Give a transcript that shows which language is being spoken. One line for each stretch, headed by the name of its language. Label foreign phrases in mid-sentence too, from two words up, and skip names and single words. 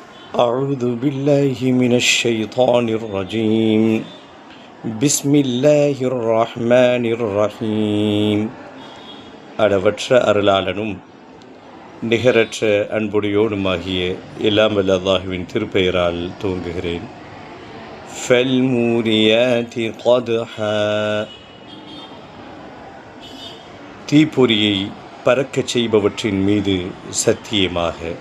Arabic: أعوذ بالله من الشيطان الرجيم بسم الله الرحمن الرحيم
Tamil: அளவற்ற அருளாளனும் நிகரற்ற அன்புடையோனுமாகிய எல்லாம் வல்ல அல்லாஹுவின் திருப்பெயரால் துவங்குகிறேன்.
Arabic: فالموريات قدحا,
Tamil: தீப்பொறியை பறக்கச் செய்பவற்றின் மீது சத்தியமாக.